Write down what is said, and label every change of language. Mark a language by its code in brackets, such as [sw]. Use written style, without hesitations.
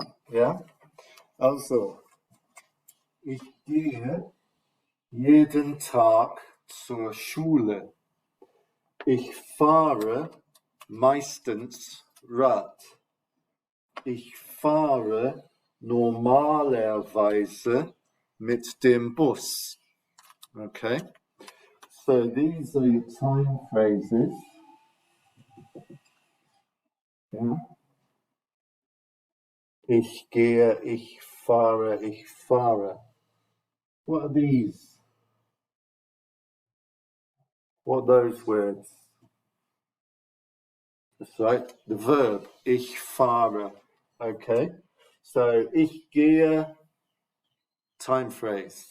[de] Ja, also ich gehe jeden Tag zur Schule. Ich fahre meistens Rad. Ich fahre normalerweise mit dem Bus. [en] Okay, so these are your time phrases. Yeah. [de] Ich gehe, ich fahre, ich fahre. [en] What are these? What are those words? That's right, the verb, [de] ich fahre. [en] Okay, so [de] ich gehe, [en] time phrase.